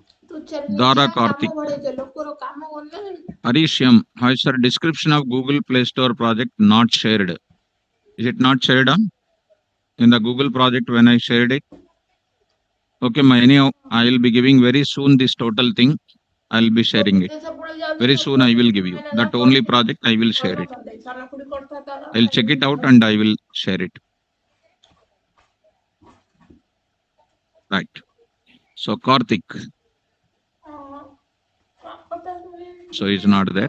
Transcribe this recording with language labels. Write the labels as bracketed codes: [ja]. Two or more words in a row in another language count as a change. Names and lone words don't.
[or] ତୁ ଚେନ୍ନାଇ Dara କାଇଁ କାମ Karthik. ବଢେଇଛ ଲୋକର କାମ କରୁନ [en] Arishyam. Hi sir. Description of Google Play Store project not shared. Is it not shared on in the Google project when I shared it? Okay, my anyhow, I will be giving very soon this total thing. I will be [or] ତୋ [en] sharing it. [or] ବିଦେଶ ପଳେଇ ଯାଉଛି [en] Very [or] ତୋ [en] soon [or] ପୁଅ [en] I will [or] ସେଠି [en] give you. [or] ମ୍ୟାନେଜର [en] That only [or] କରୁଛି ନା [en] project I will share it. [or] କରିନଥାନ୍ତେ ସାନ ଖୁଡି କରିଥା ତାର [en] I'll check it out and I will share it. Right. So Karthik. So he's not there.